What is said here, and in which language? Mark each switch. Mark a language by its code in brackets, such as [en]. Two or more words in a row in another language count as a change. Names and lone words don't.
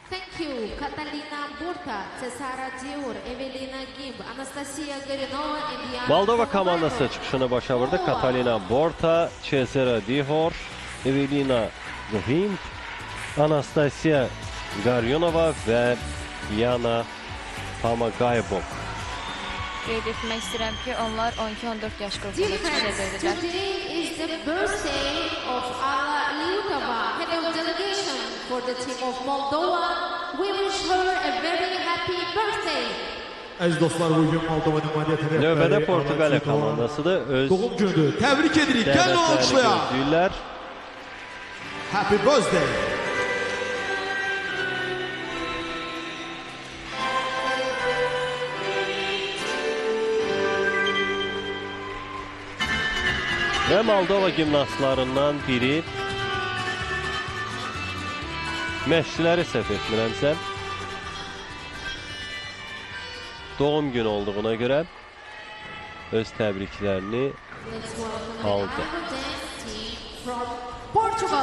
[en] you, Catalina Burta, Cesara Dior, Evelina Gimb, Anastasia Gorinova and Diana [az] Moldova komandası çıxışını başa vurdu. Catalina Borta, Cesara Dihor, Evelina Gimb, Anastasia Garyonova və Yana Pamagaybok. Qeyd etmək istəyirəm ki, onlar 12-14 yaş [en] Dear [az] qrupunda çıxış [en] friends, [az] edirlər. [en] today is the birthday of Alla Liukova, head of delegation for the team of Moldova. We wish her a very happy birthday. [az] Əziz dostlar, bugün Moldova nümayəndələri rəhbəri Növbədə Portuqaliya Ana Liukova'nın komandasıdır. Öz doğum günüdür. Təbrik edirik. Gəlin dəvətlərini alqışlayaq. gözləyirlər. [en] Happy birthday. [az] Və Moldova gimnastlarından biri məşqçiləri səhv etmirəmsə doğum günü olduğuna görə öz təbriklərini [en] Let's welcome [az] aldı. [en] the dance team from Portugal.